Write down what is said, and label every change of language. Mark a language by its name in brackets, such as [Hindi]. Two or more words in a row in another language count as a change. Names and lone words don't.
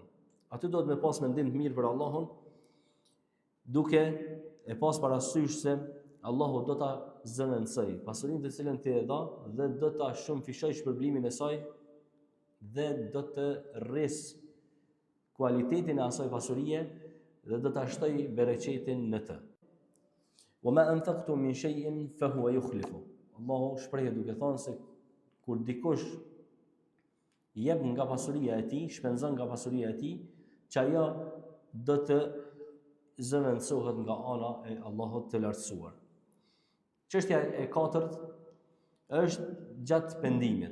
[Albanian] Aty do të me pas mendim të mirë për Allahun, duke e pas parasysh se Allahu do ta zëvendësoj pasurinë të cilën ti e dha dhe do ta shumëfishoj shpërblimin e saj dhe do të rris kualitetin e asaj pasurie dhe do ta shtoj bereqetin në të. [Arabic] وما أنفقتم من شيء فهو يخلف. [Albanian] Allahu shpreh duke thënë se kur dikush jep nga pasuria e tij, shpenzon nga pasuria e tij, që ajo do të zëvendësohet nga ana e Allahut të lartësuar. Çështja e katërt është gjatë pendimit.